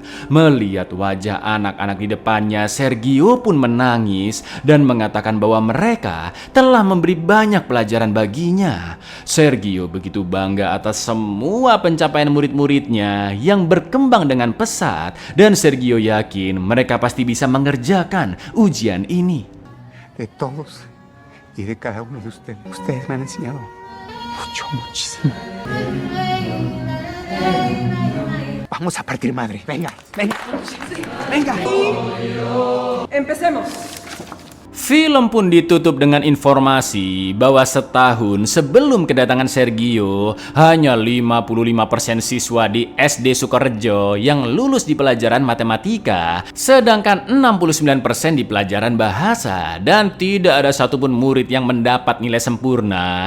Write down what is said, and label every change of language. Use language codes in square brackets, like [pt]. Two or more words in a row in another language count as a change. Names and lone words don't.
[id] Melihat wajah anak-anak di depannya, Sergio pun menangis dan mengatakan bahwa mereka telah memberi banyak pelajaran baginya. Sergio begitu bangga atas semua pencapaian murid-muridnya yang berkembang dengan pesat dan Sergio yakin mereka pasti bisa mengerjakan ujian ini. [es] De todos y de cada uno de ustedes. Ustedes me han enseñado muchísimo. Vamos a partir madre. Venga, venga. Venga. Empecemos. [id] Film pun ditutup dengan informasi bahwa setahun sebelum kedatangan Sergio, hanya 55% siswa di SD Sukorejo yang lulus di pelajaran matematika, sedangkan 69% di pelajaran bahasa, dan tidak ada satupun murid yang mendapat nilai sempurna.